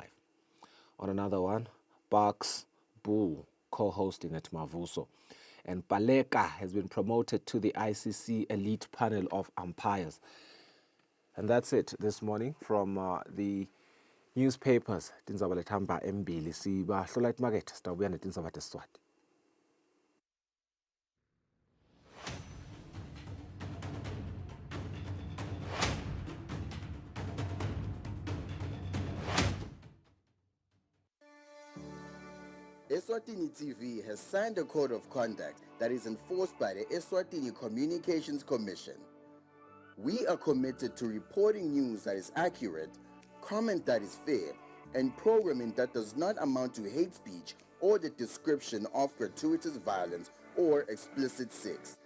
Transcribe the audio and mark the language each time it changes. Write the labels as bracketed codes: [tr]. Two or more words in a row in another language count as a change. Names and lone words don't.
[en] On another one, Bucks Bull co-hosting at Mavuso. And Baleka has been promoted to the ICC elite panel of umpires. And that's it this morning from the newspapers. [ss] Tindzaba lethamba embili siba hlola imarket sitawubuya netindzaba tesiswati. [en] Eswatini TV has signed a code of conduct that is enforced by the Eswatini Communications Commission. We are committed to reporting news that is accurate, comment that is fair, and programming that does not amount to hate speech or the description of gratuitous violence or explicit sex.